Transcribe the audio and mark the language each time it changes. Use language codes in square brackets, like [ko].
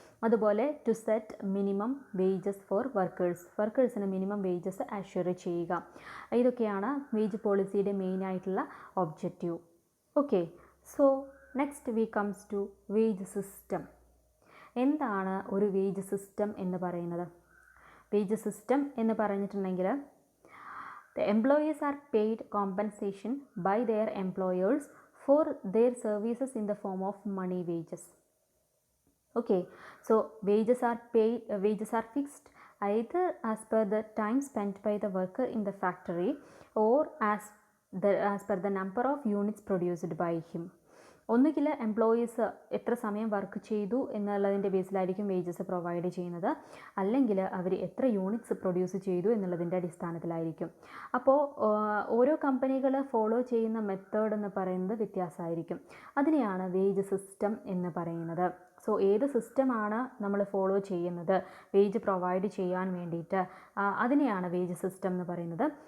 [en] അതുപോലെ to set minimum wages for വർക്കേഴ്സിന് minimum wages assure ചെയ്യുക. [ml] ഇതൊക്കെയാണ് വേജ് പോളിസിയുടെ മെയിനായിട്ടുള്ള objective. [en] Okay, so next we comes to wage system. [ml] എന്താണ് ഒരു വേജ് സിസ്റ്റം എന്ന് പറയുന്നത്? വേജ് സിസ്റ്റം എന്ന് പറഞ്ഞിട്ടുണ്ടെങ്കിൽ [en] the employees are paid compensation by their employers for their services in the form of money wages. Okay, so wages are fixed either as per the time spent by the worker in the factory or as per the number of units produced by him. [ml] ഒന്നുകിൽ employees എത്ര സമയം work ചെയ്തു എന്നുള്ളതിൻ്റെ ബേസിലായിരിക്കും wages provide ചെയ്യുന്നത്, അല്ലെങ്കിൽ അവർ എത്ര units produce ചെയ്തു എന്നുള്ളതിൻ്റെ അടിസ്ഥാനത്തിലായിരിക്കും. അപ്പോൾ ഓരോ കമ്പനികൾ ഫോളോ ചെയ്യുന്ന മെത്തേഡ് എന്ന് പറയുന്നത് വ്യത്യാസമായിരിക്കും. അതിനെയാണ് വേജ് സിസ്റ്റം എന്ന് പറയുന്നത്. സോ ഏത് സിസ്റ്റമാണ് നമ്മൾ ഫോളോ ചെയ്യുന്നത് വേജ് പ്രൊവൈഡ് ചെയ്യാൻ വേണ്ടിയിട്ട്, അതിനെയാണ് വേജ് സിസ്റ്റം എന്ന് പറയുന്നത്.